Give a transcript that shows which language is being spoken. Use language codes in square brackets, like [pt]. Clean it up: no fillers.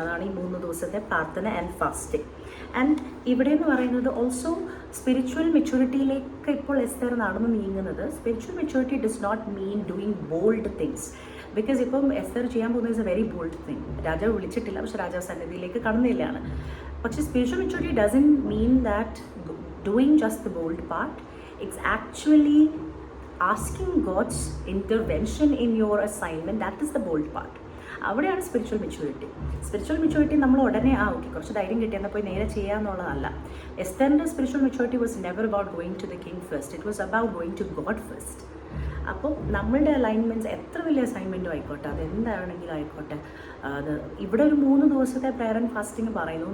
[ml] അതാണ് ഈ 3 ദിവസത്തെ പ്രാർത്ഥന ആൻഡ് ഫാസ്റ്റിംഗ്. ആൻഡ് ഇവിടെ എന്ന് പറയുന്നത് ഓൾസോ സ്പിരിച്വൽ മെച്യൂരിറ്റിയിലേക്ക് ഇപ്പോൾ എസ്തർ നടന്നു നീങ്ങുന്നത്. [en] Spiritual maturity does not mean doing bold things. Because [ml] ഇപ്പം എസ്തർ ചെയ്യാൻ പോകുന്നത് [en] Is a very bold thing. [ml] രാജാവ് വിളിച്ചിട്ടില്ല, പക്ഷെ രാജാവ് സന്നിധിയിലേക്ക് കടന്നില്ലാണ്. പക്ഷെ [en] Spiritual maturity doesn't mean that doing just the bold part. It's actually asking God's intervention in your assignment. That is the bold part. [ml] അവിടെയാണ് സ്പിരിച്വൽ മെച്യൂരിറ്റി. സ്പിരിച്വൽ മെച്യൂരിറ്റി നമ്മൾ ഉടനെ okay കുറച്ച് ധൈര്യം കിട്ടിയെന്നാൽ പോയി നേരെ ചെയ്യാന്നുള്ളതല്ല. [en] എസ്തറിൻ്റെ spiritual maturity was never about going to the king first. It was about going to God first. [ml] അപ്പോൾ നമ്മളുടെ alignments എത്ര വലിയ അസൈൻമെൻറ്റും ആയിക്കോട്ടെ, അതെന്താണെങ്കിലും ആയിക്കോട്ടെ, അത് ഇവിടെ ഒരു 3 ദിവസത്തെ പ്രയർ ആൻഡ് ഫാസ്റ്റിംഗ് പറയുന്നു.